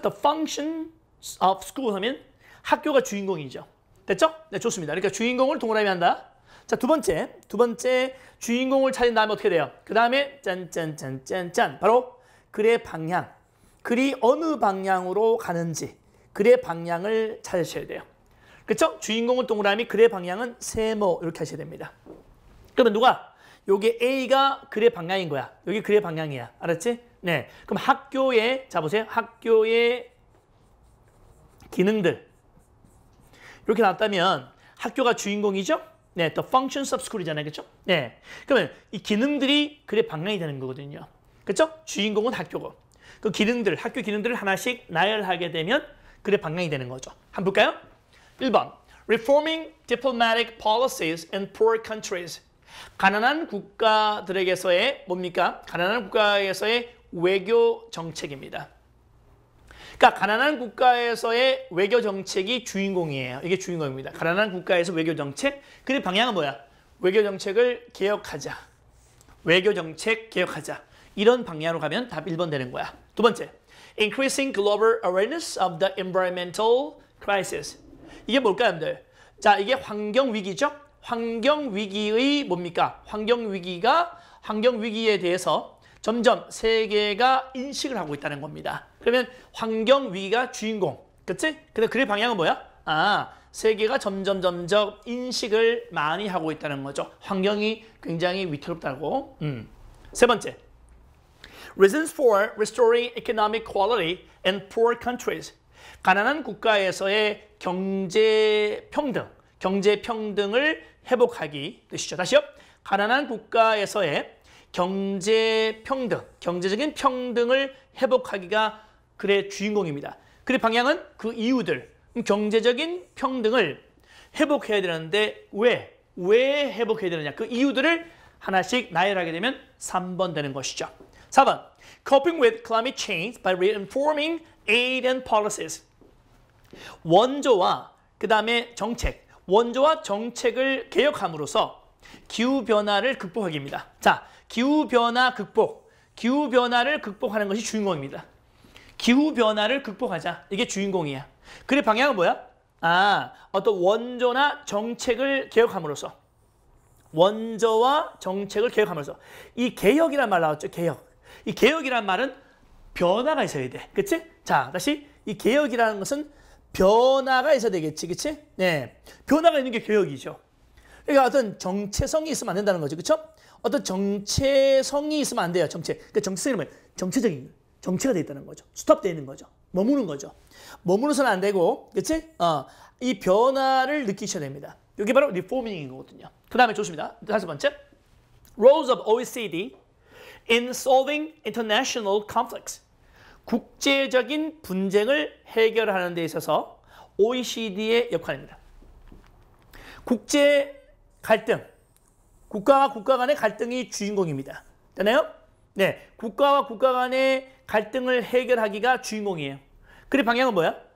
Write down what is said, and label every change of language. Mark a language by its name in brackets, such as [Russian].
[English] The function of school [Korean] 하면 학교가 주인공이죠. 됐죠? 네, 좋습니다. 그러니까 주인공을 동그라미 한다. 자, 두 번째 주인공을 찾은 다음에 어떻게 돼요? 그 다음에 짠짠짠짠짠. 바로 글의 방향. 글이 어느 방향으로 가는지 글의 방향을 찾으셔야 돼요. 그렇죠? 주인공은 동그라미, 글의 방향은 세모 이렇게 하셔야 됩니다. 그러면 누가? 요게 A가 글의 방향인 거야. 여기 글의 방향이야. 알았지? 네. 그럼 학교에, 자 보세요. 학교의 기능들. 이렇게 나왔다면 학교가 주인공이죠? 네. [English] The functions of school [Korean] 이잖아요. 그렇죠? 네. 그러면 이 기능들이 글의 방향이 되는 거거든요. 그렇죠? 주인공은 학교고. 그 기능들, 학교 기능들을 하나씩 나열하게 되면 글의 방향이 되는 거죠. 한번 볼까요? 1번. [English] Reforming diplomatic policies in poor countries. [Korean] 가난한 국가들에게서의 뭡니까? 가난한 국가에서의 외교 정책입니다. 그러니까 가난한 국가에서의 외교 정책이 주인공이에요. 이게 주인공입니다. 가난한 국가에서 외교 정책. 그 방향은 뭐야? 외교 정책을 개혁하자. 외교 정책 개혁하자. 이런 방향으로 가면 답 1번 되는 거야. [English] 두 번째. Increasing global awareness of the environmental crisis. [Korean] 이게 뭘까요, 여러분들? 자, 이게 환경 위기죠? 환경 위기의 뭡니까? 환경 위기에 대해서 점점 세계가 인식을 하고 있다는 겁니다. 그러면 환경 위기가 주인공. 그치? 근데 그의 방향은 뭐야? 아, 세계가 점점 인식을 많이 하고 있다는 거죠. 환경이 굉장히 위태롭다고. 세 번째. [English] Reasons for restoring economic quality in poor countries. [Korean] 가난한 국가에서의 경제 평등을 회복하기 뜻이죠. 다시요. 가난한 국가에서의 경제적인 평등을 회복하기가 글의 주인공입니다. 글의 방향은 그 이유들, 경제적인 평등을 회복해야 되는데 왜 회복해야 되느냐. 그 이유들을 하나씩 나열하게 되면 3번 되는 것이죠. 4번. [English] Coping with climate change by reinforming aid and policies. [Korean] 원조와 그 다음에 정책. 원조와 정책을 개혁함으로써 기후변화를 극복하기입니다. 자, 기후변화를 극복하는 것이 주인공입니다. 기후변화를 극복하자. 이게 주인공이야. 그의 방향은 뭐야? 아, 어떤 원조나 정책을 개혁함으로써. 원조와 정책을 개혁함으로써. 이 개혁이란 말 나왔죠? 개혁. 이 개혁이란 말은 변화가 있어야 돼. 그치? 자, 다시. 이 개혁이라는 것은 변화가 있어야 되겠지. 그치? 네. 변화가 있는 게 개혁이죠. 그러니까 어떤 정체성이 있으면 안 된다는 거죠. 그쵸? 어떤 정체성이 있으면 안 돼요. 정체. 그러니까 정체성이 뭐예요? 정체가 돼 있다는 거죠. 스톱되어 있는 거죠. 머무는 거죠. 머무르서는 안 되고, 그치? 이 변화를 느끼셔야 됩니다. 이게 바로 리포밍인 거거든요. 그 다음에 좋습니다. 다섯 번째. [English] Roles of OECD in solving international conflicts. [Korean] 국제적인 분쟁을 해결하는 데 있어서 OECD의 역할입니다. 국제 갈등, 국가와 국가 간의 갈등이 주인공입니다. 되나요? 네, 국가와 국가 간의 갈등을 해결하기가 주인공이에요. 그의 방향은 뭐야?